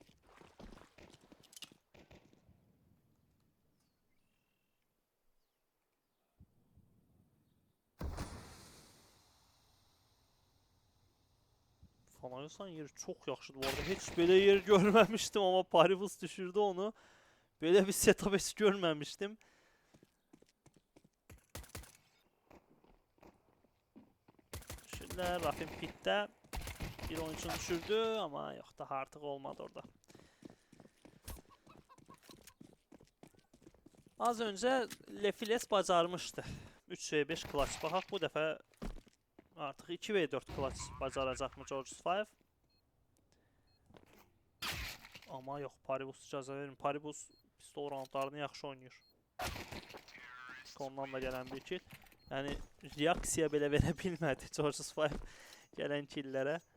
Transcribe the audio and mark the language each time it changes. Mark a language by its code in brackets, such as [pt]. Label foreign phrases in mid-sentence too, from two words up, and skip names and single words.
[az] Fanayos'un yeri çox yaxşıdır bu arada. Heç belə yer görməmişdim amma Paribus düşürdü onu. [tr] Böyle bir setup hiç görmemiştim. Şöyle Rafin Pit'te bir oyuncunu düşürdü ama yok daha artık olmadı orada. Az önce Lefiles bacarmıştı. 3v5 clutch. [az] Baxaq bu dəfə artıq 2v4 clutch bacaracaq mı George 5? [tr] Ama yok, [az] Paribus icazə verin. Paribus [en] pistol roundlarını [az] yaxşı oynayır. [tr] Ondan da gelen bir kill. [az] Yani reaksiya belə verə bilmədi Georges 5 gələn killlərə.